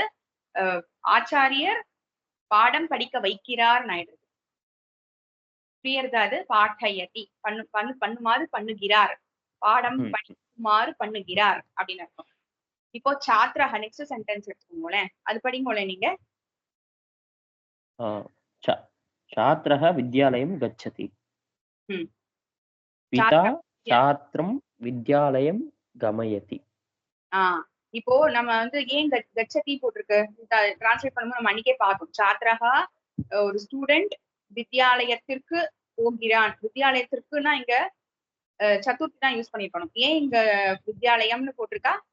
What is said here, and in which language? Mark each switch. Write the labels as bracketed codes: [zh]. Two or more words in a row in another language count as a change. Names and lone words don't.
[ta] ஆச்சாரியர் பாடம் படிக்க வைக்கிறார் ஆயிடுது. கிளியர்தா? அது பாட்டயதி பண்ணுமாறு பண்ணுகிறார், பாடம் படிக்குமாறு பண்ணுகிறார் அப்படின்னு அர்த்தம். இப்போ சாத்ரஹ [en] next sentence [ta] எடுத்துக்கோங்களேன், அது படிங்கோளேன் நீங்க. [sa] छात्रः विद्यालयं गच्छति. पिता छात्रं विद्यालयं गमयति. [ta] இப்போ நம்ம வந்து ஏன் கச்சதி போட்டிருக்கு டிரான்ஸ்லேட் பண்ணும்போது நம்ம அன்னைக்கே பார்த்தோம். சாத்ரஹா ஒரு ஸ்டூடெண்ட், வித்யாலயத்திற்கு போகிறான். வித்யாலயத்திற்குன்னா இங்க சதுர்த்தி தான் யூஸ் பண்ணிருக்கணும். ஏன் இங்க வித்யாலயம்னு போட்டிருக்கா?